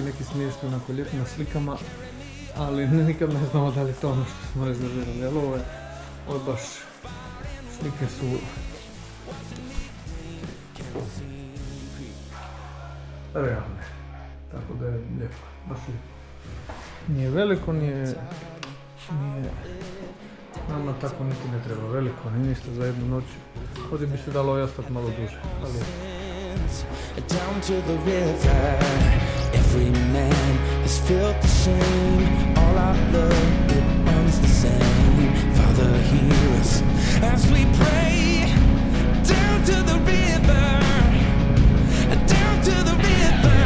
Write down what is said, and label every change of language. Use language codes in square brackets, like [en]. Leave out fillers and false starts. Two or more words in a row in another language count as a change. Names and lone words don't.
[hr] neki smiješno onako lijepo na slikama, ali nikad ne znamo da li to ono što smo rezervirali, ali ovo je baš, slike su realne, tako da je lijepo, baš lijepo. Nije veliko, nije nama tako niti ne treba veliko, ni ništa za jednu noć. Ovdje bi se dalo ostati malo duže, ali [en] down to the river, every man has felt the shame. All our blood, it runs the same. Father, hear us as we pray. Down to the river, down to the river.